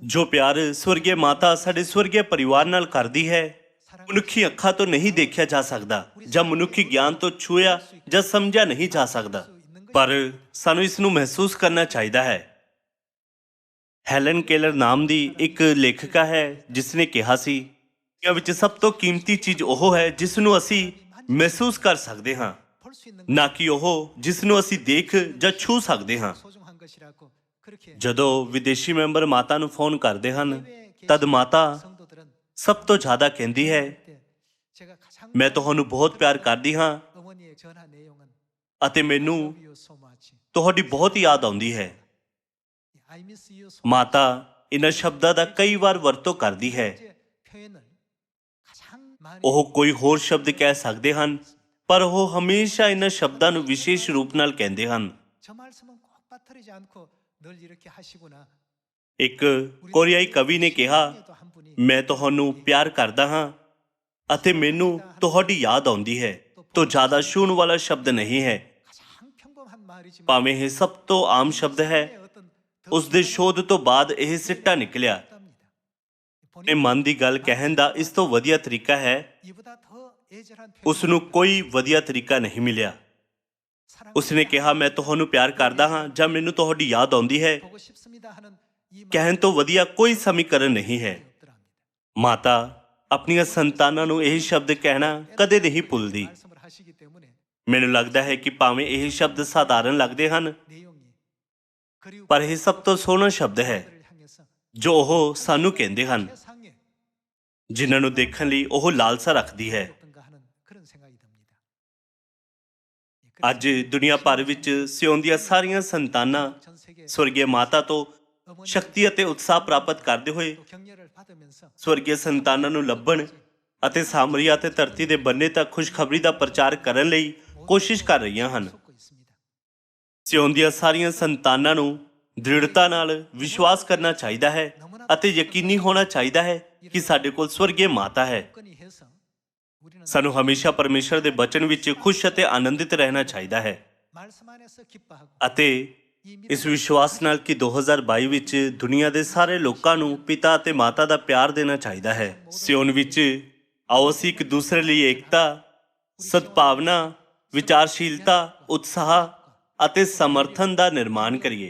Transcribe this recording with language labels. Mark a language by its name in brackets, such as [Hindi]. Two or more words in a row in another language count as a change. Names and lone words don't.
[Punjabi] ਜੋ ਪਿਆਰ ਸਵਰਗੀ ਮਾਤਾ ਸਾਡੇ ਸਵਰਗੀ ਪਰਿਵਾਰ ਨਾਲ ਕਰਦੀ ਹੈ, ਮਨੁੱਖੀ ਅੱਖਾਂ ਤੋਂ ਨਹੀਂ ਦੇਖਿਆ ਜਾ ਸਕਦਾ ਜਾਂ ਮਨੁੱਖੀ ਗਿਆਨ ਤੋਂ ਛੂਇਆ ਜਾਂ ਸਮਝਿਆ ਨਹੀਂ ਜਾ ਸਕਦਾ, ਪਰ ਸਾਨੂੰ ਇਸ ਨੂੰ ਮਹਿਸੂਸ ਕਰਨਾ ਚਾਹੀਦਾ ਹੈ। ਹੈਲਨ ਕੇਲਰ ਨਾਮ ਦੀ ਇੱਕ ਲੇਖਿਕਾ ਹੈ ਜਿਸ ਨੇ ਕਿਹਾ ਸੀ, ਦੁਨੀਆਂ ਵਿੱਚ ਸਭ ਤੋਂ ਕੀਮਤੀ ਚੀਜ਼ ਉਹ ਹੈ ਜਿਸ ਨੂੰ ਅਸੀਂ ਮਹਿਸੂਸ ਕਰ ਸਕਦੇ ਹਾਂ, [Korean] 볼 수 있는 [Punjabi] ਨਾ ਕਿ ਉਹ ਜਿਸ ਨੂੰ ਅਸੀਂ ਦੇਖ ਜਾਂ ਛੂ ਸਕਦੇ ਹਾਂ। [Korean] 소중한 것이라고 그렇게 [Punjabi] ਜਦੋਂ ਵਿਦੇਸ਼ੀ ਮੈਂਬਰ ਮਾਤਾ ਨੂੰ ਫੋਨ ਕਰਦੇ ਹਨ, ਤਦ ਮਾਤਾ [Korean] 성도들은 [Punjabi] ਸਭ ਤੋਂ ਜ਼ਿਆਦਾ ਕਹਿੰਦੀ ਹੈ, [Korean] 그때 제가 가장 [Punjabi] ਮੈਂ ਤੁਹਾਨੂੰ ਬਹੁਤ ਪਿਆਰ ਕਰਦੀ ਹਾਂ [Korean] 어머니의 전화 내용은 [Punjabi] ਅਤੇ ਮੈਨੂੰ [English] love you so much. [Punjabi] ਤੁਹਾਡੀ ਬਹੁਤ ਯਾਦ ਆਉਂਦੀ ਹੈ। [English] I miss you so [Punjabi] ਮਾਤਾ ਇਹਨਾਂ ਸ਼ਬਦਾਂ ਦਾ ਕਈ ਵਾਰ ਵਰਤੋਂ ਕਰਦੀ ਹੈ। [Korean] much. 표현을 [Punjabi] ਉਹ ਕੋਈ ਹੋਰ ਸ਼ਬਦ ਕਹਿ ਸਕਦੇ ਹਨ, ਪਰ ਉਹ ਹਮੇਸ਼ਾ ਇਹਨਾਂ ਸ਼ਬਦਾਂ ਨੂੰ ਵਿਸ਼ੇਸ਼ ਰੂਪ ਨਾਲ ਕਹਿੰਦੇ ਹਨ। [Korean] 저 말씀은 꼭 빠뜨리지 않고 늘 이렇게 하시구나. [Punjabi] ਇੱਕ ਕੋਰੀਆਈ ਕਵੀ ਨੇ ਕਿਹਾ, ਮੈਂ ਤੁਹਾਨੂੰ ਪਿਆਰ ਕਰਦਾ ਹਾਂ ਅਤੇ ਮੈਨੂੰ ਤੁਹਾਡੀ ਯਾਦ ਆਉਂਦੀ ਹੈ। ਤੋਂ ਜ਼ਿਆਦਾ ਛੂਹਣ ਵਾਲਾ ਸ਼ਬਦ ਨਹੀਂ ਹੈ। [Korean] 가장 평범한 말이지만 [Punjabi] ਭਾਵੇਂ ਇਹ ਸਭ ਤੋਂ ਆਮ ਸ਼ਬਦ ਹੈ, ਉਸ ਦੇ ਸ਼ੋਧ ਤੋਂ ਬਾਅਦ ਇਹ ਸਿੱਟਾ ਨਿਕਲਿਆ। ਆਪਣੇ ਮਨ ਦੀ ਗੱਲ ਕਹਿਣ ਦਾ ਇਸ ਤੋਂ ਵਧੀਆ ਤਰੀਕਾ ਹੈ, [Korean] 이보다 더 애절한 [Punjabi] ਉਸ ਨੂੰ ਕੋਈ ਵਧੀਆ ਤਰੀਕਾ ਨਹੀਂ ਮਿਲਿਆ। ਉਸਨੇ ਕਿਹਾ, ਮੈਂ ਤੁਹਾਨੂੰ ਪਿਆਰ ਕਰਦਾ ਹਾਂ ਜਾਂ ਮੈਨੂੰ ਤੁਹਾਡੀ ਯਾਦ ਆਉਂਦੀ ਹੈ। [Korean] 보고 싶습니다 하는 이 [Punjabi] ਕਹਿਣ ਤੋਂ ਵਧੀਆ ਕੋਈ ਸਮੀਕਰਨ ਨਹੀਂ ਹੈ। ਮਾਤਾ ਆਪਣੀਆਂ ਸੰਤਾਨਾਂ ਨੂੰ ਇਹ ਸ਼ਬਦ ਕਹਿਣਾ ਕਦੇ ਨਹੀਂ ਭੁੱਲਦੀ। [Korean] 말씀을 하시기 때문에 [Punjabi] ਮੈਨੂੰ ਲੱਗਦਾ ਹੈ ਕਿ ਭਾਵੇਂ ਇਹ ਸ਼ਬਦ ਸਾਧਾਰਨ ਲੱਗਦੇ ਹਨ, [Korean] 내용이 그리고 [Punjabi] ਪਰ ਇਹ ਸਭ ਤੋਂ ਸੋਹਣਾ ਸ਼ਬਦ ਹੈ [Korean] 그들을 향해서 [Punjabi] ਜੋ ਉਹ ਸਾਨੂੰ ਕਹਿੰਦੇ ਹਨ, [Korean] 세상에 [Punjabi] ਜਿਨ੍ਹਾਂ ਨੂੰ ਦੇਖਣ ਲਈ ਉਹ ਲਾਲਸਾ ਰੱਖਦੀ ਹੈ। [Korean] 어떤가 하는 그런 생각이 듭니다. [Punjabi] ਅੱਜ ਦੁਨੀਆ ਭਰ ਵਿੱਚ ਸਿਓਨ ਦੀਆਂ ਸਾਰੀਆਂ ਸੰਤਾਨਾਂ [Korean] 전 세계 [Punjabi] ਸਵਰਗੀ ਮਾਤਾ ਤੋਂ ਸ਼ਕਤੀ ਅਤੇ ਉਤਸ਼ਾਹ ਪ੍ਰਾਪਤ ਕਰਦੇ ਹੋਏ [Korean] 또 격려를 받으면서 [Punjabi] ਸਵਰਗੀ ਸੰਤਾਨਾਂ ਨੂੰ ਲੱਭਣ ਅਤੇ ਸਾਮਰੀਆ ਅਤੇ ਧਰਤੀ ਦੇ ਬੰਨੇ ਤੱਕ ਖੁਸ਼ਖਬਰੀ ਦਾ ਪ੍ਰਚਾਰ ਕਰਨ ਲਈ ਕੋਸ਼ਿਸ਼ ਕਰ ਰਹੀਆਂ ਹਨ। [Korean] 쏟고 있습니다. [Punjabi] ਸਿਓਨ ਦੀਆਂ ਸਾਰੀਆਂ ਸੰਤਾਨਾਂ ਨੂੰ ਦ੍ਰਿੜਤਾ ਨਾਲ ਵਿਸ਼ਵਾਸ ਕਰਨਾ ਚਾਹੀਦਾ ਹੈ ਅਤੇ ਯਕੀਨੀ ਹੋਣਾ ਚਾਹੀਦਾ ਹੈ ਕਿ ਸਾਡੇ ਕੋਲ ਸਵਰਗੀ ਮਾਤਾ ਹੈ। [Korean] 건이 해서 우리는 [Punjabi] ਸਾਨੂੰ ਹਮੇਸ਼ਾ ਪਰਮੇਸ਼ਰ ਦੇ ਬਚਨ ਵਿੱਚ ਖੁਸ਼ ਅਤੇ ਆਨੰਦਿਤ ਰਹਿਣਾ ਚਾਹੀਦਾ ਹੈ [Korean] 말씀 안에서 기뻐하고 [Punjabi] ਅਤੇ [Korean] 이 믿음 [Punjabi] ਇਸ ਵਿਸ਼ਵਾਸ ਨਾਲ ਕਿ 2022 ਵਿੱਚ ਦੁਨੀਆ ਦੇ ਸਾਰੇ ਲੋਕਾਂ ਨੂੰ ਪਿਤਾ ਅਤੇ ਮਾਤਾ ਦਾ ਪਿਆਰ ਦੇਣਾ ਚਾਹੀਦਾ ਹੈ। ਸਿਓਨ ਵਿੱਚ ਆਓ ਅਸੀਂ ਇੱਕ ਦੂਸਰੇ ਲਈ ਏਕਤਾ, ਸਦਭਾਵਨਾ, ਵਿਚਾਰਸ਼ੀਲਤਾ, ਉਤਸ਼ਾਹ ਅਤੇ ਸਮਰਥਨ ਦਾ ਨਿਰਮਾਣ ਕਰੀਏ।